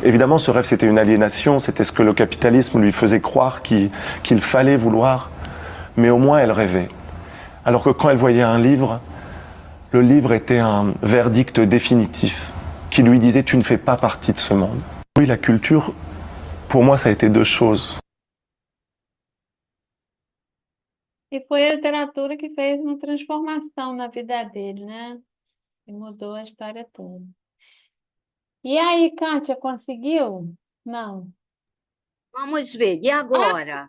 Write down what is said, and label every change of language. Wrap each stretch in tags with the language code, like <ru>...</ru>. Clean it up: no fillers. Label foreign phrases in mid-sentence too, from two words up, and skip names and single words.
<fr>Évidemment, ce rêve, c'était une aliénation. C'était ce que le capitalisme lui faisait croire qu'il fallait vouloir. Mais au moins, elle rêvait. Alors que quand elle voyait un livre, le livre était un verdict définitif qui lui disait « Tu ne fais pas partie de ce monde ». Oui, la culture, pour moi, ça a été deux choses.</fr> <pt>E foi a literatura que fez uma transformação na vida dele, né? E mudou a história toda. E aí, Kátia, conseguiu? Não. Vamos ver. E agora?</pt>